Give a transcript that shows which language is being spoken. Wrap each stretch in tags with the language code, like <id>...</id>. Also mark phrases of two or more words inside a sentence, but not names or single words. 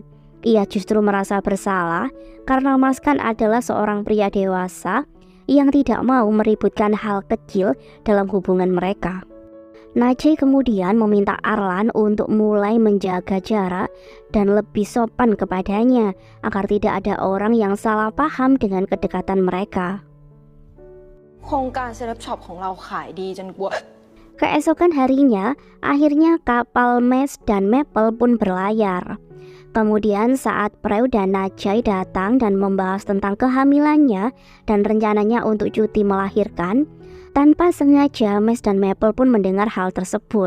<id>Ia justru merasa bersalah karena Maskan adalah seorang pria dewasa yang tidak mau meributkan hal kecil dalam hubungan mereka. Najai kemudian meminta Arlan untuk mulai menjaga jarak dan lebih sopan kepadanya agar tidak ada orang yang salah paham dengan kedekatan mereka.</id> <th>โครงการเซเลบช็อปของเราขายดีจนกว่า</th> <id>Keesokan harinya, akhirnya kapal Mes dan Maple pun berlayar. Kemudian saat Preu dan Najai datang dan membahas tentang kehamilannya dan rencananya untuk cuti melahirkan, tanpa sengaja Mes dan Maple pun mendengar hal tersebut.</id>